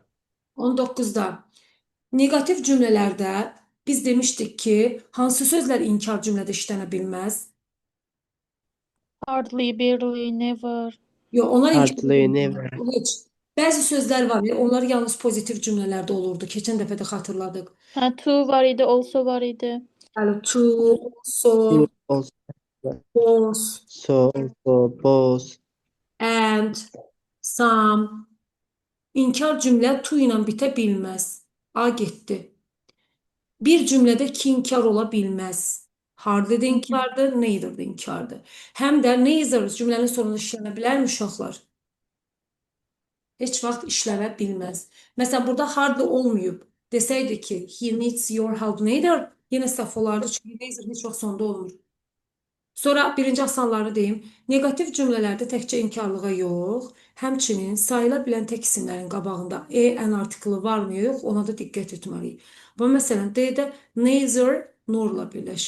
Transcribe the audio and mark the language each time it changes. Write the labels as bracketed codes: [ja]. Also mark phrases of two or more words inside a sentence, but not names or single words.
[az] 19-da negativ cümlələrdə biz demişdik ki, hansı sözlər inkar cümlədə işlənə bilməz? [en] Hardly, barely, never. [az] Yox, onlar inkar Hardly, cümlədə. never. Heç. Bəzi sözlər var, onlar yalnız pozitiv cümlələrdə olurdu. Keçən dəfə də xatırladıq. Ha, to var idi, also var idi. Yəni, [en] to, also, [az] Also, was, [en] so, both. and, some. [az] İnkar cümlə to ilə bitə bilməz. A getdi. Bir cümlədə ki inkar ola bilməz. Hardly də inkardır, neither də inkardır. Həm də neither cümlənin sonunda işlənə bilərmi uşaqlar? Heç vaxt işləmə bilməz. Məsələn, burada hardly olmayıb. Desəydi ki, [en] he needs your help neither, [az] yenə səhv olardı. Çünki neither heç vaxt sonda olmur. Sonra birinci asanlarını deyim. Negativ cümlələrdə təkcə inkarlığa yox, həmçinin sayıla bilən tək isimlərin qabağında en artiklı varmı yox, ona da diqqət etməliyik. Bu məsələn, D-də neither norla birləşir.